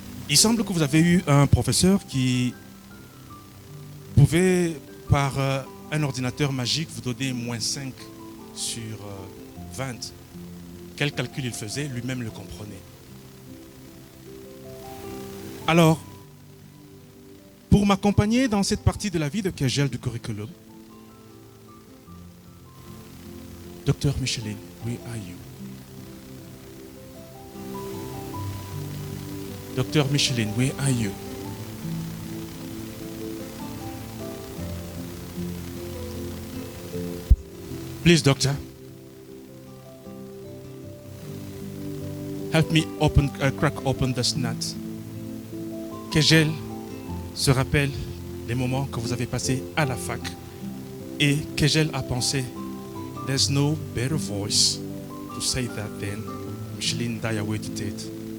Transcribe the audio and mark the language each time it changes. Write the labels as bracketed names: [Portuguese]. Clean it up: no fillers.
[French] Il semble que vous avez eu un professeur qui pouvait, par un ordinateur magique, vous donner -5 sur 20. Quel calcul il faisait, lui-même le comprenait. Alors, pour m'accompagner dans cette partie de la vie de Kegel du curriculum, Dr. [English] Micheline, where are you? Dr. Micheline, where are you? Please, doctor, help me crack open this nut. [French] Kegel se rappelle les moments que vous avez passés à la fac. Et Kegel a pensé, [English] there's no better voice to say that than Micheline Dayawete Tate.